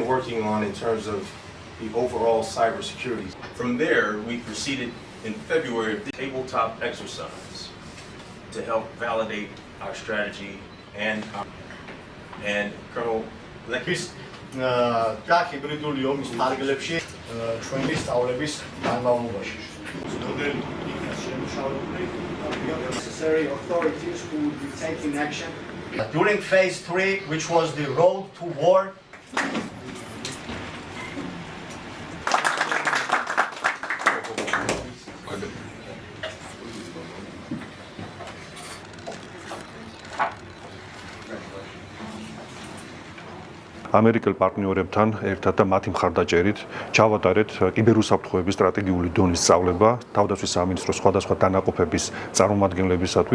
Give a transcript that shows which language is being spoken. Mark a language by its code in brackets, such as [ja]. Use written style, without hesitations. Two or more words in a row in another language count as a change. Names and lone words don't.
[en] working on in terms of the overall cybersecurity. From there, we proceeded in February of the tabletop exercise to help validate our strategy and Colonel Lekis. [ka] და ჰიბრიდული ომის ფარგლებში ჩვენი სწავლების განმავლობაში. [en] Necessary authorities who would be taking action. During phase 3, which was the road to war, [ka] ამერიკელ პარტნიორებთან ერთად და მათი მხარდაჭერით ჩავატარეთ კიბერუსაფრთხოების სტრატეგიული დონის სწავლება თავდაცვის სამინისტროს სხვადასხვა დანაყოფების წარმომადგენლებისათვის.